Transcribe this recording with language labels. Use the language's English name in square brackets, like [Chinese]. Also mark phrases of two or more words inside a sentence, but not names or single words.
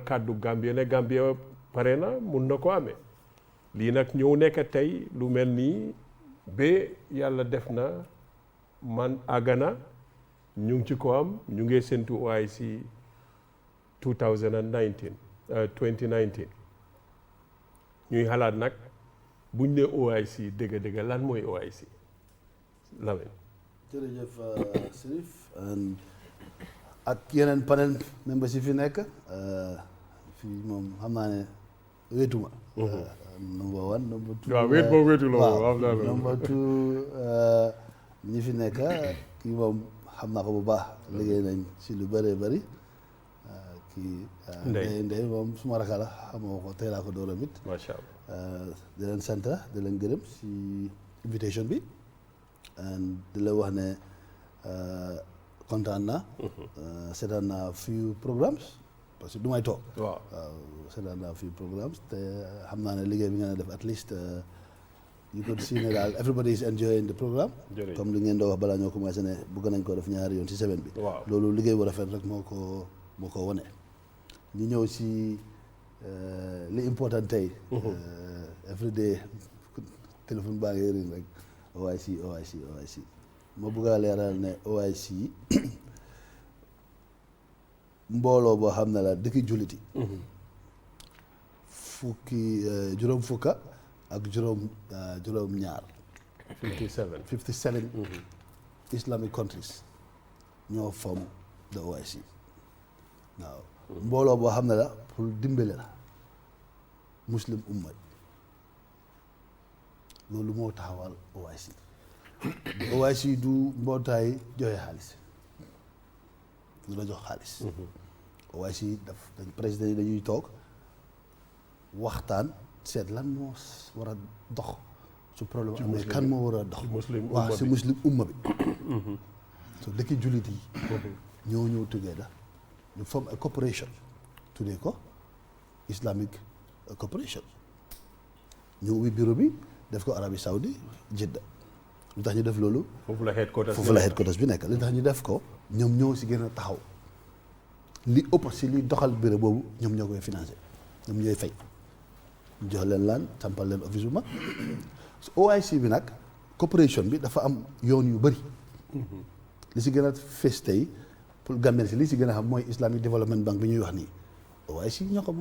[Wolof] kàddu Gambia ne Gambia pare na mun na ko amee lii nag ñëw nekk tey lu mel nii ba yàlla def na man àggana ñu ngi ci ko am ñu ngi séntu OIC 2019 ñuy xalaat nag buñ ne OIC dëgg-dëgg lan mooy OIC Lamin jërëjëf Sirif ak yeneen [English] panel members [Wolof] yi fi nekk fii moom xam naa ne wéetuma [English] number one number two [Wolof] waaw wéet boobu wéetu la moom [English] number two [Wolof] ñi fi nekk kii moom xam naa ko bu baax liggéey nañ ci lu bëree bëri kii ndey moom suma raka la xamoo ko tey laa ko dooram it [Arabic] ما شاء الله [Wolof] di leen sant di leen gërëm si invitation bi di la wax ne kontaan naa seetaan naa [English] few programmes [French] parce que [Wolof] du may toog waaw seetaan naa few programmes te xam naa ne liggéey bi ngeen a def [English] at least you could see [Wolof] ne daal [English] everybody is enjoying the [Wolof] programme comme li ngeen doo wax balaa ñoo commencé ne bëgg nañ ko def ñaari yoon ci semaine bi loolu liggéey bu rafet rek moo ko wone ñu ñëw si li important tey [English] every day [Wolof] téléphone baa ngi ring rek OIC ma bëgg a leeral ne OIC mbooloo boo xam ne la dëkki julliti juróom fukka ak juróom ñaar 57 [English] Islamic countries [Wolof] ñoo [English] form the OIC. [Wolof] waaw mbooloo boo xam ne la pour dimbale la muslim umma loolu moo taxawal OIC. OIC du mbootaay joxe xaalis du la jox xaalis. OIC président yi dañuy toog waxtaan seet lan moo war a dox su problème Ci amee muslim kan bi. moo war a dox Ci muslim waaw umma si bi. muslim umma bi so dëkki jullit yi ñëw together ñu [English] form a corporation [Wolof] tuddee ko Islamic Corporation ñu ubbi bureau bi def ko Arabie Saoudi Jeddah lu tax ñu def loolu foofu la headquarters foofu la headquarters bi nekk li tax ñu def ko ñoom ñoo si gën a taxaw li ëpp si li doxal bureau boobu ñoom ñoo koy financé ñoom ñooy fay ñu jox leen laan sampal leen office bu mag OIC bi nag corporation bi dafa am yoon yu bëri li si gën a fees tey pour Gambien si li si gën a xam mooy Islamic Development Bank bi ñuy wax nii OIC ñoo ko moom